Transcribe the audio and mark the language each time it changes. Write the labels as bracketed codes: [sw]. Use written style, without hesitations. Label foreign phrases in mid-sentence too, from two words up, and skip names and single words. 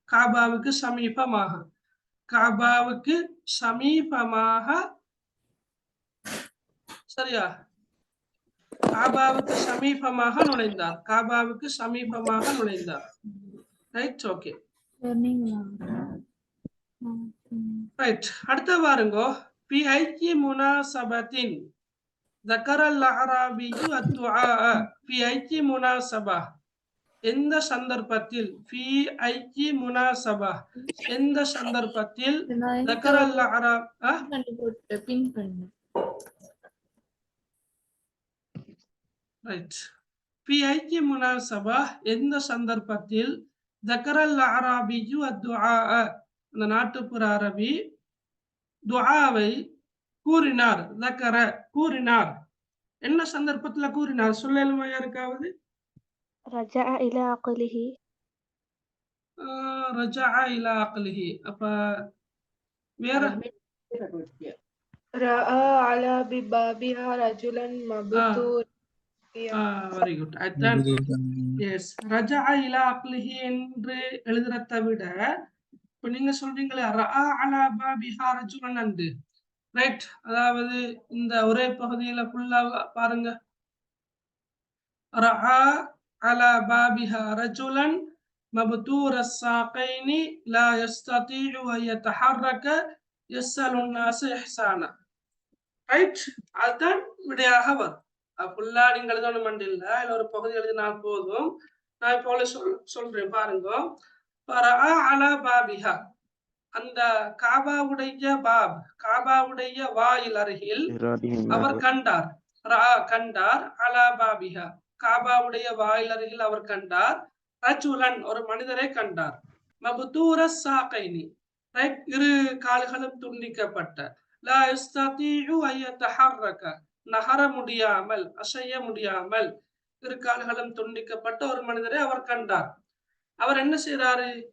[ta] காபாவுக்கு சமீபமாக சரியா காபாவுக்கு சமீபமாக நுழைந்தார் ரைட் ஓகே ரைட் அடுத்த பாருங்க [ar] في أي مناسبة ذكر الأعرابي الدعاء في أي مناسبة [ta] எந்த சந்தர்ப்பத்தில் எந்த சந்தர்ப்பத்தில் [ar] ذكر الأعراب [ta] பின் பண்ணு ரைட் [ar] في أي مناسبة [ta] எந்த சந்தர்ப்பத்தில் [ar] ذكر الأعرابي الدعاء [ta] அந்த நாட்டுப்புற அரபி துஆவை கூறினார் என்ன சந்தர்ப்பத்துல கூறினார் சொல்லலுமா யாருக்காவது [ar] رجع إلى عقله رجع إلى عقله [ta] அப்ப வேற [ar] رأى على بابها رجلا مبتور [en] very good [ta] அதான் எஸ் [ar] رجع إلى عقله [ta] என்று எழுதுறதை விட இப்ப நீங்க சொல்றீங்களே [ar] رأى على بابها رجلا [en] and right [ta] அதாவது இந்த ஒரே பகுதியில ஃபுல்லா பாருங்க [ar] رأى على بابها رجلا مبتور الساقين لا يستطيع أن يتحرك يسأل الناس إحسانا [ta] ரைட் அதான் விடையாக வரும் ஃபுல்லா நீங்க எழுதணும் இல்ல இல்ல ஒரு பகுதி எழுதினால் போதும் நான் இப்போ சொல்றேன் பாருங்க பாபிஹா அந்த காபாவுடைய வாயில் அருகில் அவர் கண்டார் [ar] على بابها [ta] காபாவுடைய வாயில் அருகில் அவர் கண்டார் ரஜுலன் ஒரு மனிதரை கண்டார் [ar] مبتور الساقين [ta] ரைட் இரு கால்களும் துண்டிக்கப்பட்ட [ar] لا يستطيع أن يتحرك [ta] நகர முடியாமல் அசைய முடியாமல் இரு கால்களும் துண்டிக்கப்பட்ட ஒரு மனிதரை அவர் கண்டார் அவர் என்ன செய்யறாரு